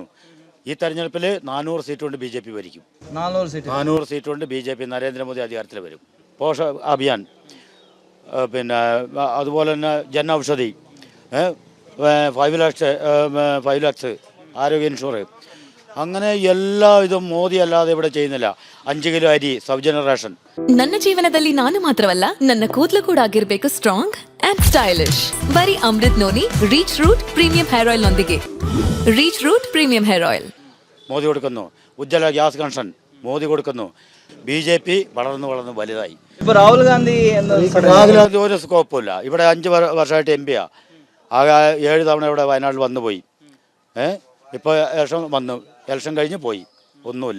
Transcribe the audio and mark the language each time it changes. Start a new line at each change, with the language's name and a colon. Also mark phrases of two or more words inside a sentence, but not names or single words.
Malayalam: ഈ തെരഞ്ഞെടുപ്പിൽ 400 സീറ്റ് കൊണ്ട് BJP ഭരിക്കും. 400 സീറ്റ് കൊണ്ട് BJP നരേന്ദ്രമോദി അധികാരത്തിൽ വരും. പോഷ അഭിയാൻ, പിന്നെ അതുപോലെ തന്നെ ജൻ ഔഷധി, 5 lakhs ആരോഗ്യ ഇൻഷുറൻസ്, അങ്ങനെ എല്ലാ ഇതും മോദി അല്ലാതെ ഇവിടെ ചെയ്യുന്നില്ല. 5 കിലോ അരി, സൗജന്യ റേഷൻ.
Kannada: ನನ್ನ ಜೀವನದಲ್ಲಿ ನಾನು ಮಾತ್ರವಲ್ಲ, ನನ್ನ ಕೂದಲು ಕೂಡ ಆಗಿರಬೇಕು
English: strong and stylish.
Kannada: ಬರೀ ಅಮೃತ್ ನೋನಿ ರೀಚ್ ರೂಟ್ ಪ್ರೀಮಿಯಂ ಹೇರ್ ಆಯಿಲ್ ನೊಂದಿಗೆ. ರೀಚ್ ರೂಟ್ ಪ್ರೀಮಿಯಂ ಹೇರ್ ಆಯಿಲ್
Malayalam: മോദി കൊടുക്കുന്നു. ഉജ്ജ്വല ഗ്യാസ് കണക്ഷൻ മോദി കൊടുക്കുന്നു. BJP വളർന്ന് വലുതായി. ഇപ്പോൾ രാഹുൽ ഗാന്ധി ഒരു സ്കോപ്പുമില്ല. ഇവിടെ 5 വർഷമായിട്ട് MP ആകെ 7 തവണ ഇവിടെ വയനാട്ടിൽ വന്നു പോയി. ഇപ്പോൾ ഇലക്ഷൻ വന്നു, ഇലക്ഷൻ കഴിഞ്ഞ് പോയി, ഒന്നുമില്ല.